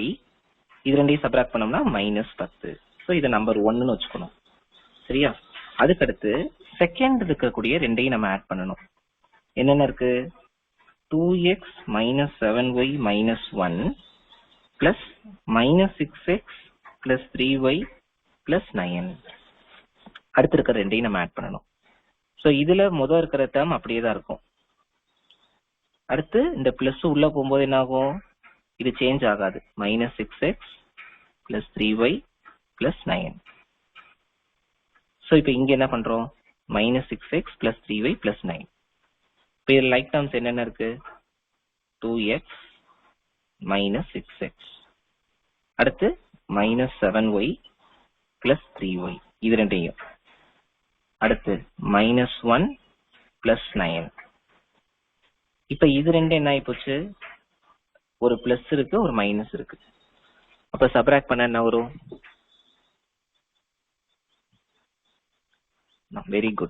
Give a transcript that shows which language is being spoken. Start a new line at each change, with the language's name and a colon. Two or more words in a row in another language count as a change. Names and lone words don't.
Tamil: இது ரெண்டையும் சப்ராக்ட் பண்ணோம்னா மைனஸ் 10. ஸோ இதை நம்பர் 1ன்னு வச்சுக்கணும். சரியா? அதுக்கடுத்து செகண்ட் இருக்கக்கூடிய ரெண்டையும் நம்ம ஆட் பண்ணணும். என்னென்ன இருக்கு?
English: 2x minus 7y minus 1 plus minus 6x plus 3y plus 9.
Tamil: அடுத்து இருக்கிற ரெண்டையும் நம்ம ஆட் பண்ணணும். ஸோ இதுல முதல் இருக்கிற டேர்ம் அப்படியே தான் இருக்கும். அடுத்து இந்த பிளஸ் உள்ள போகும்போது என்ன ஆகும்? இது சேஞ்ச் ஆகாது.
English: minus 6x plus 3y plus 9.
Tamil: ஸோ இப்போ இங்க என்ன பண்றோம்?
English: minus 6x plus 3y plus 9.
Tamil: இப்போ இது
English: like terms
Tamil: என்னென்ன இருக்கு?
English: 2x minus 6x. அடுத்து minus 7y plus 3y.
Tamil: இது ரெண்டையும்.
English: அடுத்து minus 1 plus 9.
Tamil: இப்ப இது ரெண்டு என்ன ஆகி போச்சு? ஒரு பிளஸ் இருக்கு, ஒரு மைனஸ் இருக்கு. அப்ப சப்ராக்ட் பண்ண என்ன வரும்?
English: very good.